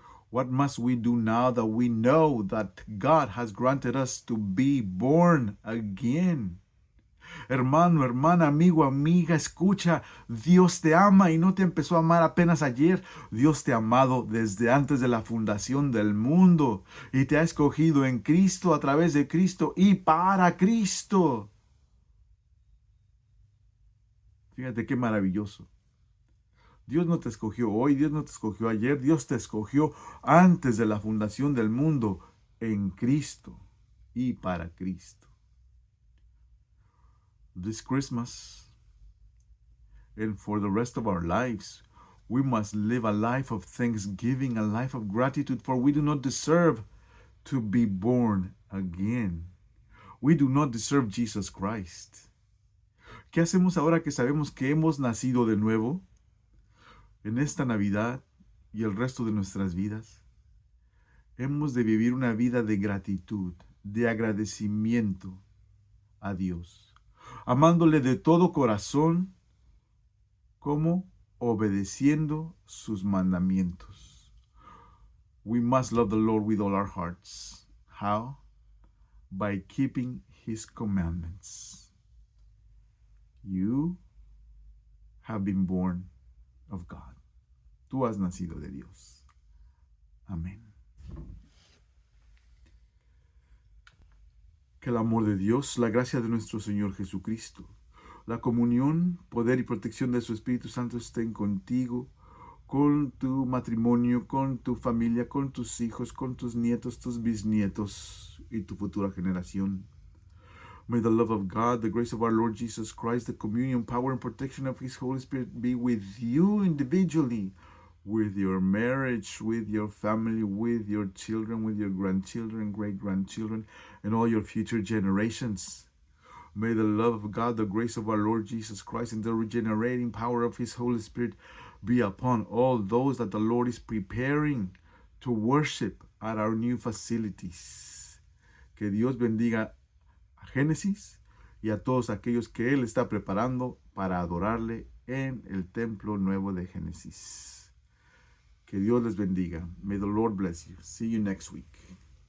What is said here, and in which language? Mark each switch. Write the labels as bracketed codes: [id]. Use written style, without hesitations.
[en] What must we do now that we know that God has granted us to be born again? [es] Hermano, hermana, amigo, amiga, escucha, Dios te ama y no te empezó a amar apenas ayer. Dios te ha amado desde antes de la fundación del mundo y te ha escogido en Cristo, a través de Cristo y para Cristo. Fíjate qué maravilloso. Dios no te escogió hoy, Dios no te escogió ayer, Dios te escogió antes de la fundación del mundo en Cristo y para Cristo. [en] This Christmas and for the rest of our lives, we must live a life of thanksgiving, a life of gratitude, for we do not deserve to be born again. We do not deserve Jesus Christ. [es] ¿Qué hacemos ahora que sabemos que hemos nacido de nuevo? En esta Navidad y el resto de nuestras vidas, hemos de vivir una vida de gratitud, de agradecimiento a Dios, amándole de todo corazón, como obedeciendo sus mandamientos. [en] We must love the Lord with all our hearts. How? By keeping His commandments. You have been born of God. [es] Tú has nacido de Dios. Amén. Que el amor de Dios, la gracia de nuestro Señor Jesucristo, la comunión, poder y protección de su Espíritu Santo estén contigo, con tu matrimonio, con tu familia, con tus hijos, con tus nietos, tus bisnietos y tu futura generación. [en] May the love of God, the grace of our Lord Jesus Christ, the communion, power, and protection of His Holy Spirit be with you individually, with your marriage, with your family, with your children, with your grandchildren, great-grandchildren, and all your future generations. May the love of God, the grace of our Lord Jesus Christ, and the regenerating power of His Holy Spirit be upon all those that the Lord is preparing to worship at our new facilities. [es] Que Dios bendiga a Génesis y a todos aquellos que Él está preparando para adorarle en el templo nuevo de Génesis. Que Dios les bendiga. [en] May the Lord bless you. See you next week.